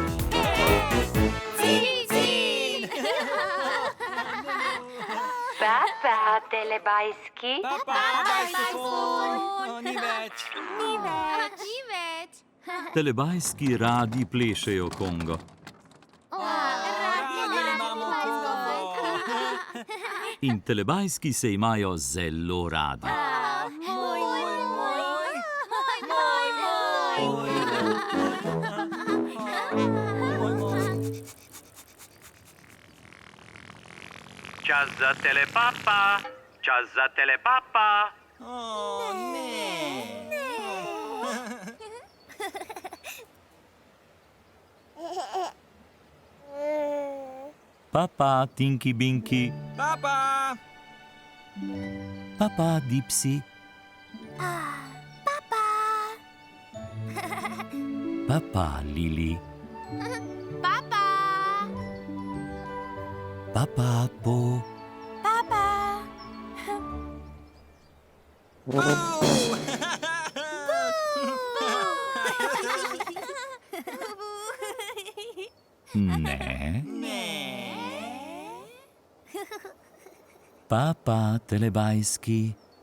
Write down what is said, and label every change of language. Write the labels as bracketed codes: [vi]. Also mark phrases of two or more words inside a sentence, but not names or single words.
[sl] Bye. Papa, telebajski. Papa, bajskofon. Ni več. Ni več. Telebajski radi plešejo kongo. Radi imamo Kongo. In telebajski se imajo zelo radi. Čas za telepapa, čas za telepapa. Ne. Papa, Tinky Binky, Papa. Papa, Dipsy, Papa, Lili, Papa, Po, ne, Papa, telebajski,